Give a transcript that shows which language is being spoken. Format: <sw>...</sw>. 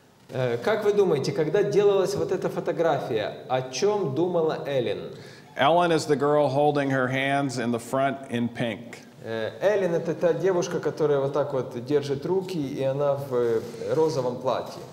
<ru>Как вы думаете, когда делалась вот эта фотография, о чем думала Эллен?</ru> <en>Ellen is the girl holding her hands in the front in pink.</en> <ru>Эллен — это та девушка, которая вот так вот держит руки, и она в розовом платье.</ru>